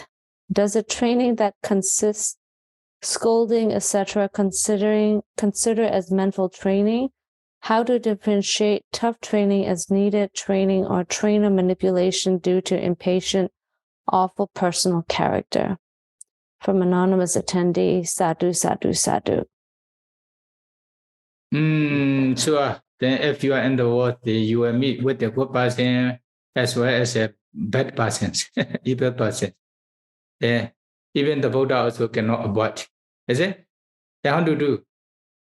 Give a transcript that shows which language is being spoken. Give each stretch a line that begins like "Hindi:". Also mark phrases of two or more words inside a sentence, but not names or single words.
English: Does a training that consists scolding, etc., consider as mental training? How to differentiate tough training as needed training or trainer manipulation due to impatient, awful personal character? From anonymous attendee,
Pali: sadhu, sadhu, sadhu.
English: Sure. Then if you are in the world, you will meet with the good person as well as a bad person, evil person. Even the Buddha also cannot avoid. Is it? Then how to do?